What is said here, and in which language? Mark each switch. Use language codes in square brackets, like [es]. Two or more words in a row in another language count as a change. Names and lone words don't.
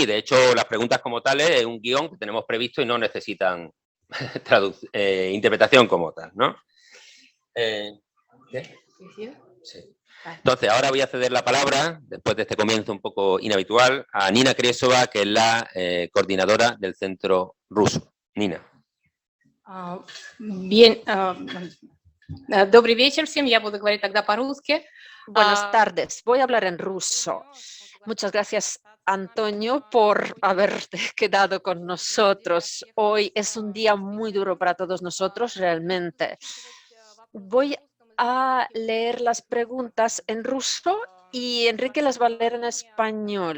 [es] De hecho, las preguntas como tales es un guión que tenemos previsto y no necesitan interpretación como tal, ¿no? ¿Qué? Sí. Entonces, ahora voy a ceder la palabra, después de este comienzo un poco inhabitual, a Nina Kriesova, que es la coordinadora del Centro Ruso. Nina. Bien, [ru] добрый вечер всем, я буду говорить тогда по-русски. [es] Buenas tardes, voy a hablar en ruso. Muchas gracias, Antonio, por haberte quedado con nosotros. Hoy es un día muy duro para todos nosotros, realmente. Voy a leer las preguntas en ruso y Enrique las va a leer en español.